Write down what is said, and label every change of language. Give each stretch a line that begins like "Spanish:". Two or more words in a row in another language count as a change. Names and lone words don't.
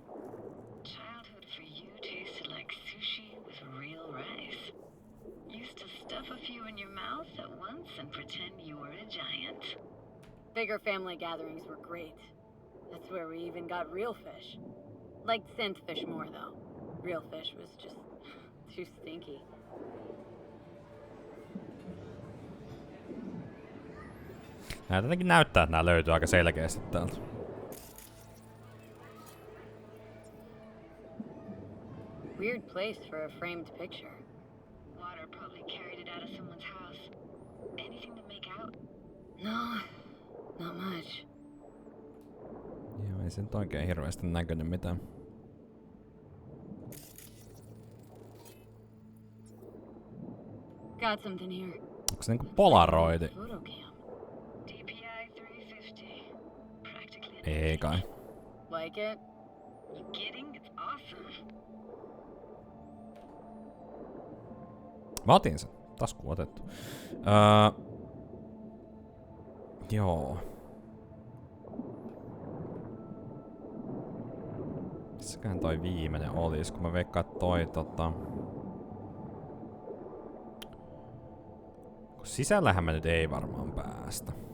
English: Childhood for you tasted like sushi with real rice. Used to stuff a few in your mouth at once and pretend you were a giant. Bigger family gatherings were great. That's where we even got real fish. Liked synth fish more, though. Real fish was just too stinky.
Finnish: Nää jotenkin näyttää, että nää löytyy aika selkeästi täältä.
English: Weird place for a framed picture. Water probably carried it out of someone's house. Anything to make out? No, not much.
Finnish: Joo, ei se nyt oikein hirveästi näkynyt mitään.
English: Got something here.
Finnish: Onko se niinku polaroidi?
English: Photocam. DPI 350. Practically.
Finnish: Ei kai.
English: Like it? You kidding? It's awesome.
Finnish: Mä otin sen. Taskuun otettu. Joo. Missäkään toi viimeinen olis, kun mä veikkaan, että toi kun sisällähän mä nyt ei varmaan päästä.